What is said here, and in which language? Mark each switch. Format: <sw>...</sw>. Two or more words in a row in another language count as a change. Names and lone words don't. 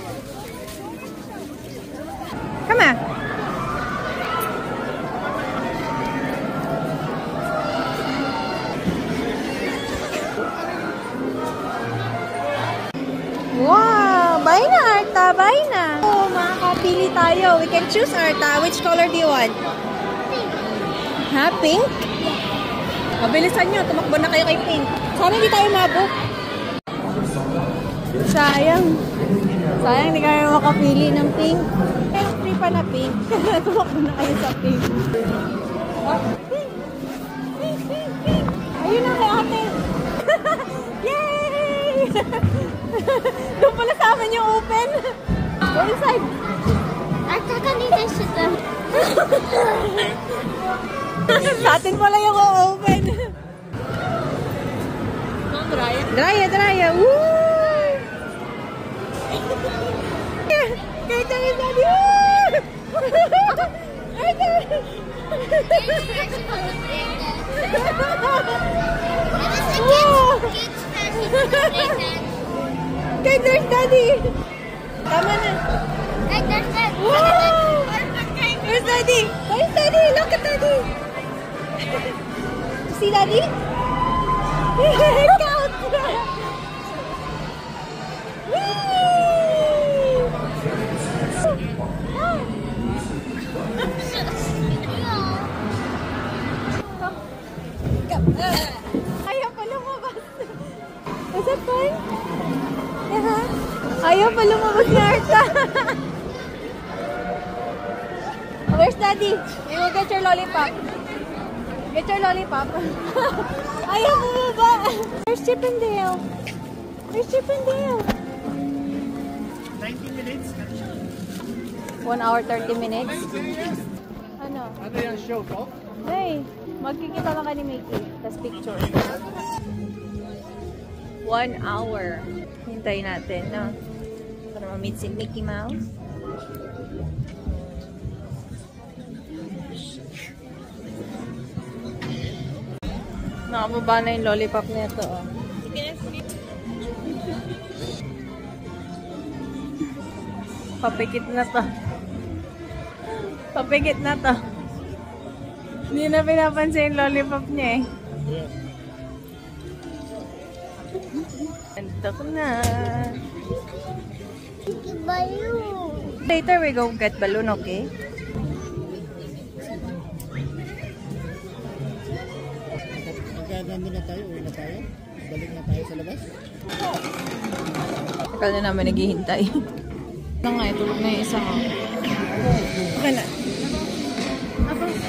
<en>Come on. Wow, buy na, Arta, buy na.</en> <tl>Oh, makakapili tayo.</tl> <en>We can choose, Arta. Which color do you want?</en> <tl>Ha, pink? Mabilisan nyo, tumakbo na kayo kay pink. Sana hindi tayo mabuk. Sayang. Sayang, hindi kayo makapili ng pink. Pero free pa na pink. Tumakbo na kayo sa pink.</tl> <en>Oh, pink! Pink, pink, pink!</en> <tl>Ayun na kay ate. Yay! Doon pala sa amin yung open.</tl> <en>Go inside.</en> <tl>Arta, kanina siya. Sa atin pala yung open. Draya. Woo! Kaya tayo sabi, woo!</tl> <en>Okay, there's Daddy.</en> <tl>Tama na. Wow!</tl> <en>Where's Daddy? Where's Daddy? Look at Daddy. See Daddy? Count.</en> <tl>Ayaw pa lumabas.</tl> <en>Was that fun? Yeah.</en> <tl>Ayaw pa lumabas ni Arta.</tl> <en>Where's Daddy? You will get your lollipop. Get your lollipop.</en> <tl>Ayaw bumaba.</tl> <en>Where's Chip and Dale? Where's Chip and Dale? 90 minutes. 1 hour 30 minutes.</en> <tl>Ano? Ano yung show ko? Hey, magkikita lang ka ni Mickey. Tapos picture. 1 hour. Hintayin natin, no? Para ma-meet si Mickey Mouse. Nakababa na yung lollipop nito, oh. Papikit na to. Papikit na to. Hindi na pinapansin yung lollipop niya eh. Ando ko na.</tl> <en>Later we go get balloon, okay?</en> <tl>Pagka nandun na tayo, uwi na tayo. Balik na tayo sa labas. Akal na namin naghihintay. Ito nga, tulog na yung isa ko. Okay na. Ako.</tl>